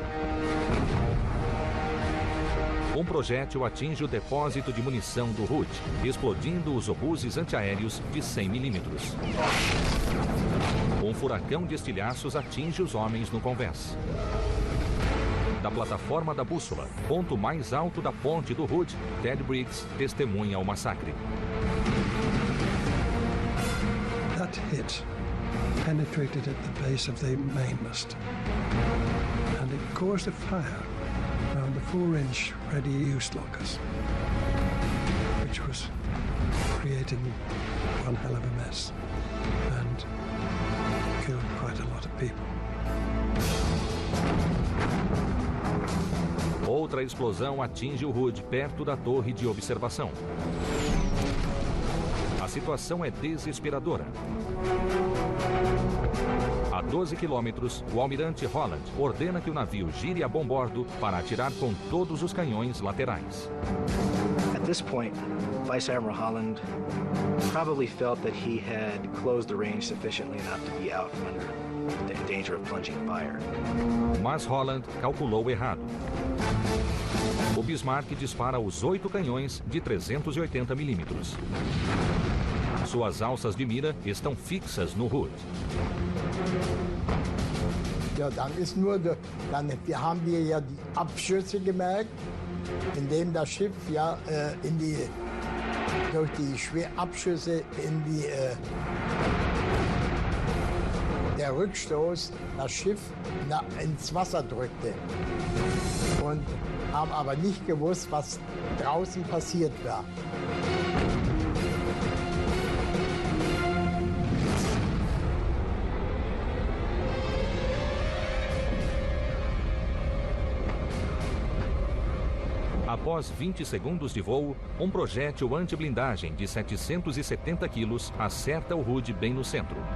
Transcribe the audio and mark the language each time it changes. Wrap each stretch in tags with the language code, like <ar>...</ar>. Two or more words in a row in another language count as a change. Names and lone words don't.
<pt>Um projétil atinge o depósito de munição do Hood, explodindo os obuses antiaéreos de 100 milímetros. Um furacão de estilhaços atinge os homens no convés. Da plataforma da bússola, ponto mais alto da ponte do Hood, Ted Briggs testemunha o massacre.</pt> <en>That hit penetrated at the base of the mainmast, and it caused a fire around the 4-inch ready-use lockers, which was creating one hell of a mess and killed quite a lot of people.</en> <pt>Outra explosão atinge o Hood perto da torre de observação. A situação é desesperadora. A 12 quilômetros, o almirante Holland ordena que o navio gire a bombordo para atirar com todos os canhões laterais.</pt> <en>At this point, Vice Admiral Holland probably felt that he had closed the range sufficiently enough to be out from under the danger of plunging fire.</en> <pt>Mas Holland calculou errado. O Bismarck dispara os 8 canhões de 380 milímetros. Suas alças de mira estão fixas no Hood.</pt> <de>Ja, dann ist nur, wir haben wir ja die Abschüsse gemerkt, indem das Schiff ja durch die Abschüsse der Rückstoß das Schiff ins Wasser drückte. Und haben aber nicht gewusst, was draußen passiert war.</de> <pt>Após 20 segundos de voo, um projétil anti-blindagem de 770 quilos acerta o Hood bem no centro.</pt>